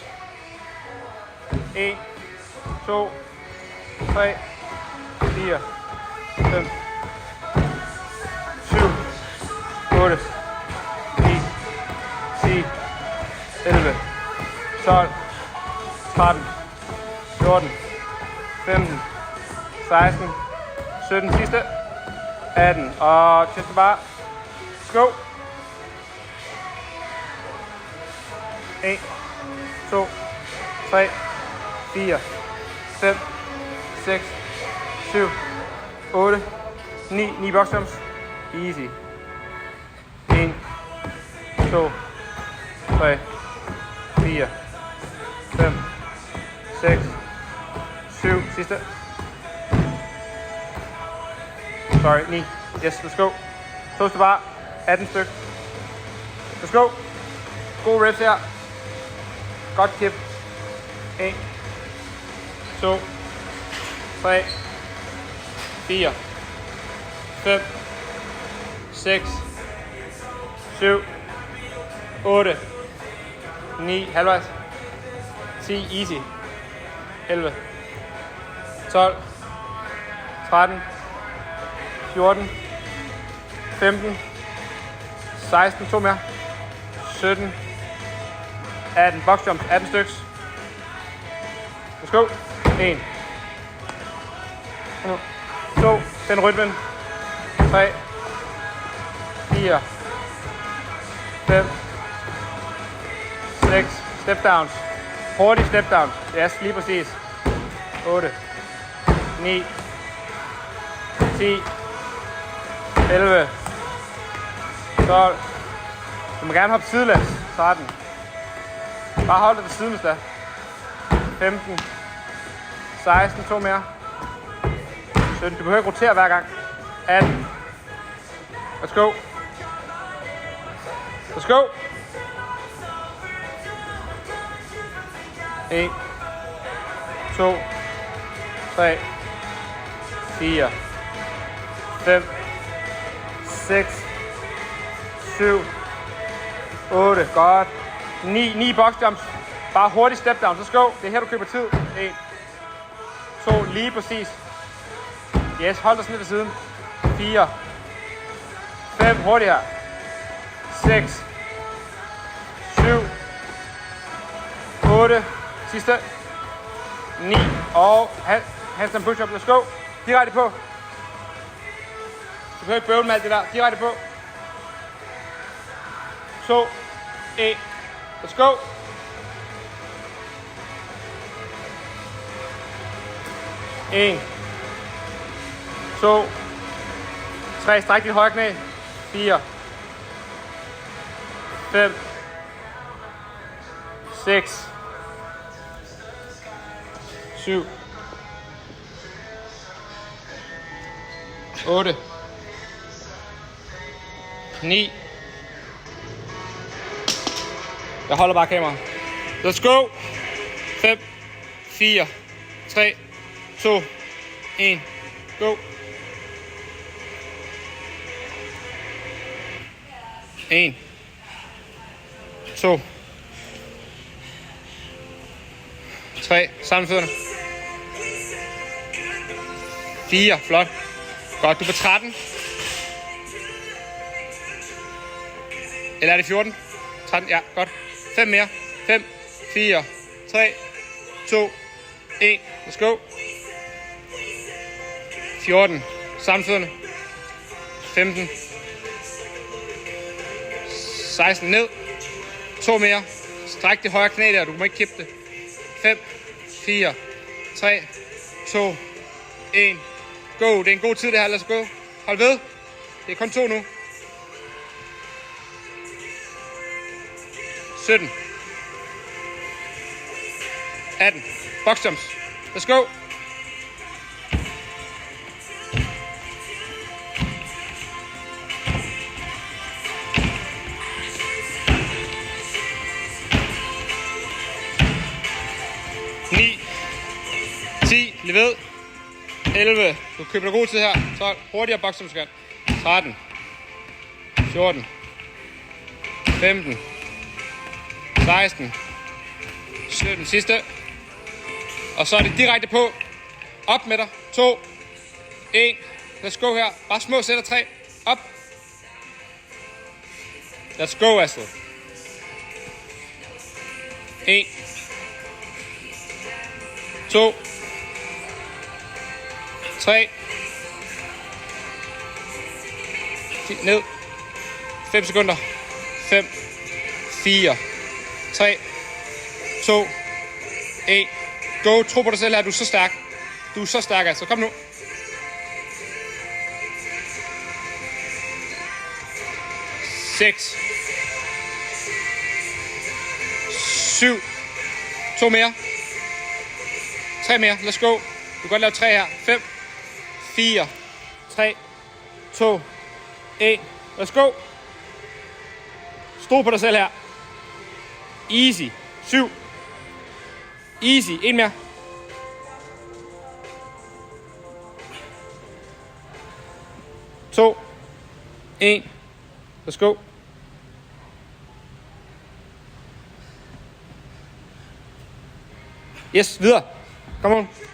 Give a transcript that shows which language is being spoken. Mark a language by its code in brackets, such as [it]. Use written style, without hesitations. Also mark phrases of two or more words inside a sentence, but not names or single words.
[da] 1, 2, 3, 4, 5, 7, 8, 9, 10, 11, 12, 13, 14, 15, 16, 17, sidste, 18, og [en] chest bar, [da] go. [en] 1, 2, 3, 4, 5, 6, 7, 8, 9. 9 box jumps. Easy. [da] 1, 2, 3, 4, 5, 6, 7. Sidste. [en] Sorry, 9. Yes, let's go. Toast to bar. 18 styk. Let's go. [da] Gode reps her. Godt kip. 1, 2, 3, 4, 5, 6, 7, 8, 9, halvvejs. 10, easy. 11, 12, 13, 14, 15, 16, 2 mere, 17, 18, [en] box jump, [da] 18 styks. [en] Let's go. 1, 2, [da] den rytmen. 3, 4, 5, 6, [en] step downs. [da] Hurtige [en] step downs. [da] Yes, lige præcis. 8, 9, 10, 11, 12. Du må gerne hoppe sidelæns. 13. Bare hold dig til siden, hvis der. 15, 16, 2 mere. 17. Du behøver ikke rotere hver gang. 18. [en] Let's go. Let's go. [da] 1, 2, 3, 4, 5, 6, 7, 8. Godt. [en] 9 box jumps. [da] Bare hurtigt [en] step down. Let's go. [da] Det er her, du køber tid. 1, 2, lige præcis. Yes, hold dig sådan lidt ved siden. 4, 5, hurtigt her. 6, 7, 8, sidste. [en] 9, og handstand push-up. Let's go. [da] Direkte på. Du behøver ikke bøvle med alt det der. Direkte på. 2, 1. [en] Let's go. [da] En, 2, 3, stræk dit højre knæ. 4, 5, 6, 7, 8, 9. Jeg holder bare kameraet. [en] Let's go. 5, 4, 3, 2, 1, go. [da] 1, 2, 3, sammen fødderne. 4, flot. Godt, du er på 13. Eller er det 14? 13, ja, godt. 5 mere. 5, 4, 3, 2, 1. [en] Let's go. [da] 14. Sammenfødderne. 15. 16 ned. 2 mere. Stræk det højre knæ der. Du må ikke kippe det. 5, 4, 3, 2, 1. Go. Det er en god tid det her. Lad os gå. Hold ved. Det er kun 2 nu. 17. 18. [en] Box jumps. Let's go. [da] Bliv ved. 11. Du køber dig god tid her. 12. Hurtigere box jumps. 13. 14. 15. 16. 17. Sidste. Og så er det direkte på. Op med dig. 2. 1. [en] Let's go [da] her. Bare små sætter. 3. Op. [en] Let's go, Astrid. 1. 2. 3. [da] Ned. 5 sekunder. 5. 4. 3. 2, 1. Go. Tro på dig selv her. Du er så stærk. Du er så stærk, altså. Kom nu. 6. 7. 2 mere. 3 mere. [en] Let's go. [da] Du kan godt lave 3 her. 5. 4. 3. 2. 1. [en] Let's go. [da] Stol på dig selv her. Easy. 7. Easy. En mere. 2. 1. [en] Let's go. Yes, videre. Come on.